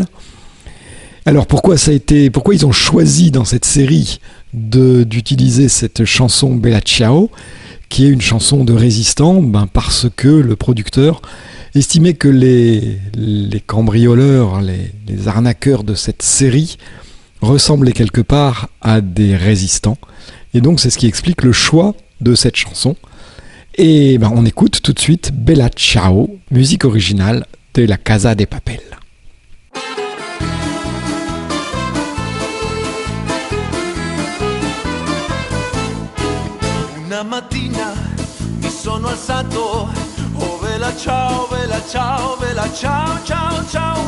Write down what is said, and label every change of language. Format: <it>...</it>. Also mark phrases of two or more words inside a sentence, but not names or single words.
<fr>Alors pourquoi ils ont choisi dans cette série d'utiliser cette chanson Bella Ciao, qui est une chanson de résistant, parce que le producteur estimait que les cambrioleurs, les arnaqueurs de cette série ressemblaient quelque part à des résistants. Et donc c'est ce qui explique le choix de cette chanson. Et on écoute tout de suite Bella Ciao, musique originale de La Casa de Papel.</fr> <it>Una mattina mi sono alzato, oh vela ciao, vela ciao, vela ciao, ciao, ciao.</it>